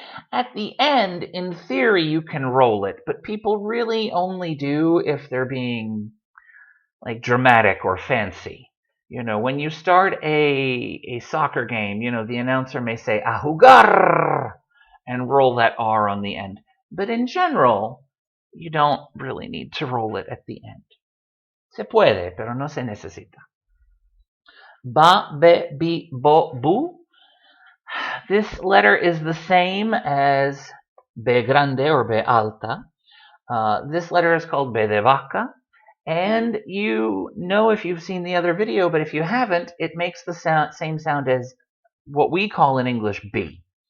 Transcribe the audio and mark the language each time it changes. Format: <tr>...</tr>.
<en>At the end, in theory, you can roll it, but people really only do if they're being like dramatic or fancy. You know, when you start a soccer game, you know, the announcer may say,</en> <es>a jugar,</es> <en>and roll that R on the end. But in general, you don't really need to roll it at the end.</en> <es>Se puede, pero no se necesita. Ba, be, bi, bo, bu.</es> <en>This letter is the same as B grande or B alta. This letter is called B de vaca. And you know if you've seen the other video, but if you haven't, it makes the same sound as what we call in English B.</en>